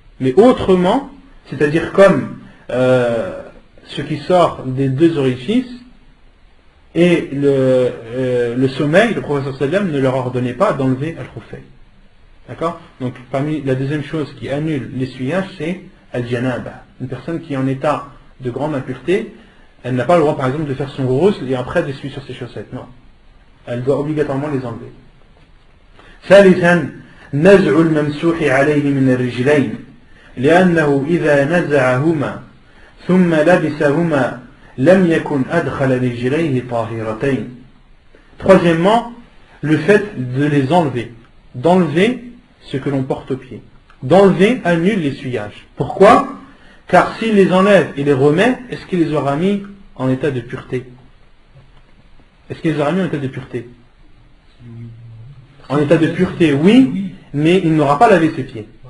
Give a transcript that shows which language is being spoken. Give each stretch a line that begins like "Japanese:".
French: Mais autrement, c'est-à-dire comme ce qui sort des 2 orifices et le sommeil, le prophète
Arabic: sallallahu alayhi wa sallam
French: ne leur ordonnait pas d'enlever al-khuffayn. D'accord? Donc parmi la deuxième chose qui annule l'essuyage, c'est al-janaba. Une personne qui est en état de grande impureté, elle n'a pas le droit par exemple de faire son ghusl et après d'essuyer sur ses chaussettes. Non. Elle doit obligatoirement les enlever.
Arabic: ثالثا نزع الممسوح عليه من الرجلين لأنه إذا نزعهما ثم لبسهما لم يكن أدخل رجليه طاهرتين.
French: Troisièmement, le fait de les enlever, d'enlever ce que l'on porte au pied. d'enlever annule l'essuyage. Pourquoi? Car s'il les enlève et les remet, est-ce qu'il les aura mis en état de pureté? Est-ce qu'il les aura mis en état de pureté? En état de pureté, oui, mais il n'aura pas lavé ses pieds.